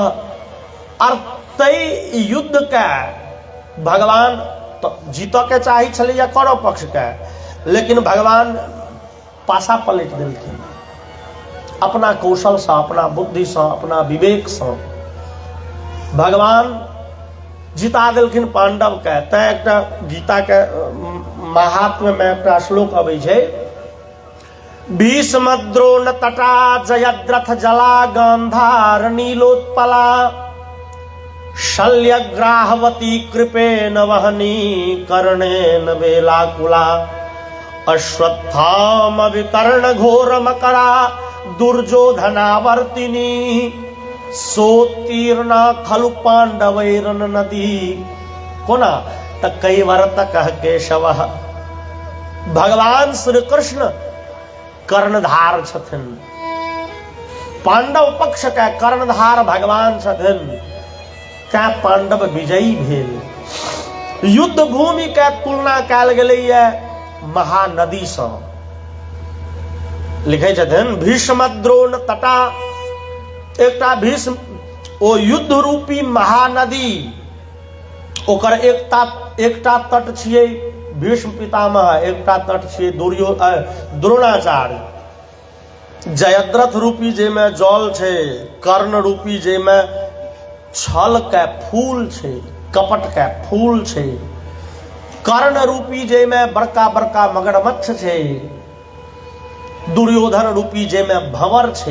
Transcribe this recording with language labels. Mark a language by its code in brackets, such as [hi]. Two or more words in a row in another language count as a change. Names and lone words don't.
[mai] और तई युद्ध के भगवान तो जीतऽ के चाही छलैया कौरव पक्ष के, लेकिन भगवान पासा पलट देलखिन। अपना कौशल से, अपना बुद्धि से, अपना विवेक से भगवान जिता देलखिन पांडव के। तैं एकटा गीता के महात्म्य में एकटा श्लोक अबै छै, [sa] भीष्म द्रोण तटा जयद्रथ जला गांधार नीलोत्पला शल्यग्राहवती कृपेण वहनी कर्णेन वेलाकुला अश्वत्थाम विकर्ण घोर मकरा दुर्योधनावर्तिनी सोत्तीर्णा खलु पांडवैरन नदी कोना त कैवर्त कह केशव। [mai] भगवान श्री कृष्ण कर्णधार छथिन, पांडव पक्ष के कर्णधार भगवान छथिन। क्या पांडव विजयी भेल। युद्ध भूमि के तुलना कयल गेलैया महानदी से। लिखे छथिन [sa] भीष्म द्रोण तटा, [mai] एकटा भीष्म ओ युद्ध रूपी महानदी, ओकर एकटा तट छियै भीष्म पितामह एकटा तट छै द्रोणाचार्य, जयद्रथ रूपी जेमे जल छै, कर्ण रूपी जेमे छल के फूल छै, कपट के फूल छै, कर्ण रूपी जेमे बड़का बड़का मगरमच्छ छै, दुर्योधन रूपी जेमे भंवर छै।